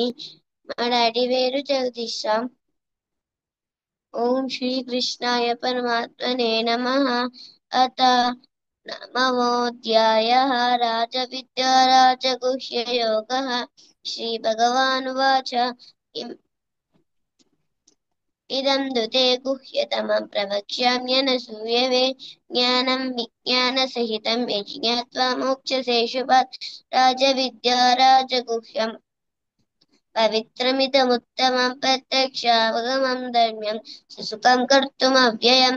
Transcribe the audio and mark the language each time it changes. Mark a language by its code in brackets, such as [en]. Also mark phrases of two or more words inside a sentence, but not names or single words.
[te] మా డాడీ పేరు జగదీష్ రామ్. [sa] ఓం శ్రీ కృష్ణాయ పరమాత్మనే నమః. అత నవమోऽధ్యాయः. రాజవిద్యా రాజగుహ్యయోగः. శ్రీభగవానువాచ इदं दुते गुह्यतमं प्रवक्ष्याम्यनसूयवे। ज्ञानं विज्ञानसहितं यज्ञात्वा मोक्षसे शुभात्। राजविद्या राजगुह्यं पवित्रमिदमुत्तमं प्रत्यक्षावगमं धर्म्यं सुसुखं कर्तुमव्ययम्।